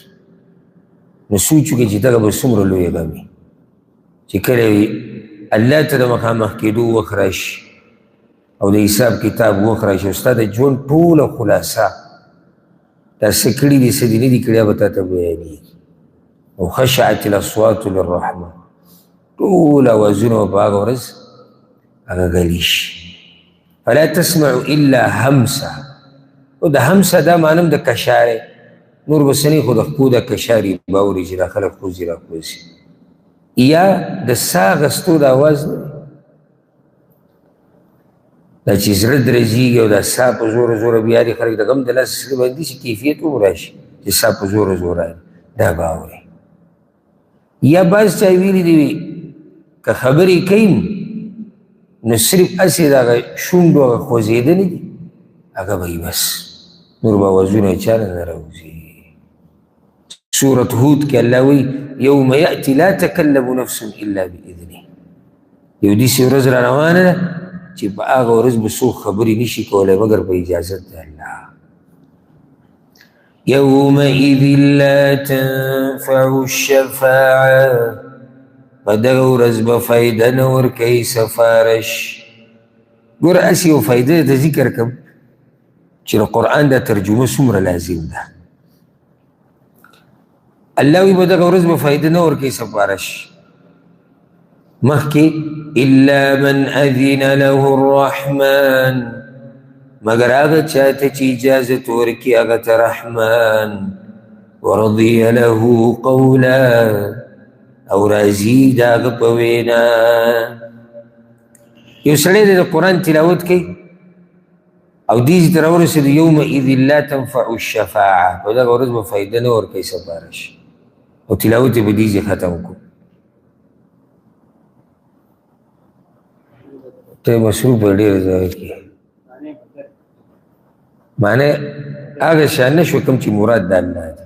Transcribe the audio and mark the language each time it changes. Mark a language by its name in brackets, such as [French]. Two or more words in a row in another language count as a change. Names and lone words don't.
[Pashto] نو سوچ وکړئ چې دغه به څومره لویه غم وي چې کله الله ته د مخامخ کېدو وخت راشي او د حساب کتاب وخت راشي، او ستا د ژوند ټوله خلاصه دا څه کړي دي څه دي نه دي کړي، به تا ته بیانېږي. او [Arabic] خشعت الاصوات للرحمن، [Pashto] ټول اوازونه به په هغه ورځ هغه غلي شي. [Arabic] فلا تسمع الا همسا، [Pashto] او د همسا دا معنی د کشاره، نور بسنی خود خو د کشاري باوري چې دا خلک خوځي را خوځي، یا د ساه اخیستو د اواز نه، دا چې زړه درزېږي او دا ساه په زوره زوره بیا دي خلک د غم د لاس سره باندې چې کیفیت هم راشي چې ساه په زوره زوره دا به اوري. یا بعض چا ویلي دي که خبرې کوي نو صرف هسې د هغه شونډو هغه خوځېدنې دي هغه به وي بس، نور به اوازونه یې چا نه راوځي. سورة هود کې الله وی [Arabic] یوم یأتی لا تکلم نفس الا بإذنه، [Pashto] یو داسې ورځ را روانه ده چې په هغه ورځ به څوک خبرې نشي کولی مګر په اجازت د الله. [Arabic] یومئذ لا تنفع الشفاعة، [Pashto] په دغه ورځ به فایده نه ورکوي سفارش. ګوره هسې یو فایده ته ذکر کړم چې د قرآن دا ترجمه څومره لازم ده. الله وی په دغه ورځ به فایده نه ورکوي سفارش، مخکې [Arabic] الا من اذن له الرحمن، [Pashto] مگر هغه چاته چې اجازت ورکړي هغه ته رحمان، [Arabic] ورضي له قولا، [Pashto] او راضي د هغه په وینا. یو سړی د قرآن تلاوت کوي او دې ته راورسېد [Arabic] یومئذ لا تنفع الشفاعة، [Pashto] په دغه ورځ به فایده نه ورکوي سفارش، او تلاوت یې په دې ځای ختم کړو. ته مصروف په ډېر ځای کې معنی هغه شان نه شو کوم چې مراد د الله دی.